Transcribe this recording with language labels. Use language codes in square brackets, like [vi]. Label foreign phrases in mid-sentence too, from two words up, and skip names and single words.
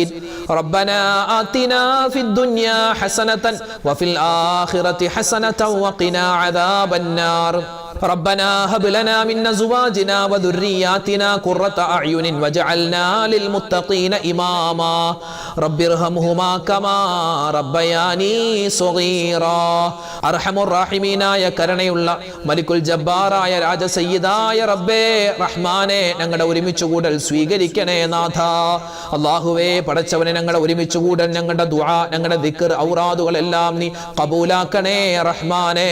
[ar] ربنا آتنا في الدنيا حسنة وفي الآخرة حسنة وقنا عذاب النار. ربنا هب لنا من أزواجنا وذرياتنا قرة أعين وجعلنا للمتقين إماما. رب ارحمهما كما ربياني صغيرا. [ml] അർഹമുർ റഹീമീനായ കരുണയുള്ള മലിക്കുൽ ജബ്ബാറായ രാജ സയ്യിദായ റബ്ബേ റഹ്മാനെ, ഞങ്ങളുടെ ഒരുമിച്ച് കൂടൽ സ്വീകരിക്കണേ നാഥ. അല്ലാഹുവേ പടച്ചവനെ, ഞങ്ങളുടെ ഒരുമിച്ച് കൂടൽ, ഞങ്ങളുടെ ദുആ, ഞങ്ങളുടെ ദിക്ർ, ഔറാദുകളെല്ലാം നീ കബൂലാക്കണേ റഹ്മാനെ.